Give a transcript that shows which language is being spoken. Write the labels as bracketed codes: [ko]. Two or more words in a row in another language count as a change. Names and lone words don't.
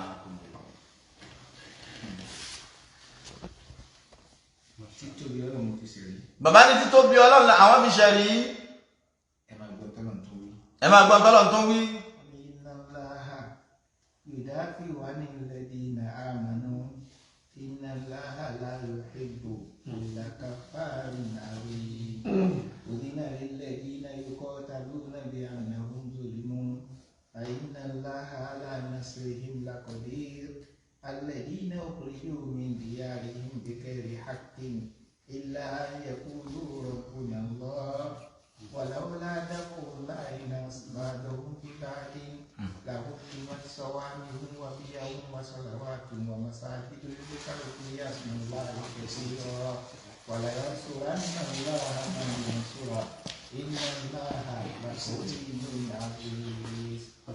[yo] títóbi ọlọ́run fi ṣe rí. bàbá ní títóbi ọlọ́run àwọn fi ṣe rí. ẹ máa gbọ́ tọ́lọ̀ tó wí. ẹ máa gbọ́ tọ́lọ̀ tó wí. ìdáfì wà ní [ar] الذين آمنوا إن الله لا يحب كل كفار أثيم. أذن للذين يقاتلون بأنهم ظلموا فإن الله على نصرهم لقدير. الذين أخرجوا من ديارهم بغير حق إلا أن يقولوا ربنا الله ولولا دفع الله الناس بعضهم ببعض لهدمت صوامع وبيع وصلوات ومساجد يذكر فيها اسم الله كثيرا ولينصرن الله من ينصره إن الله لقوي عزيز.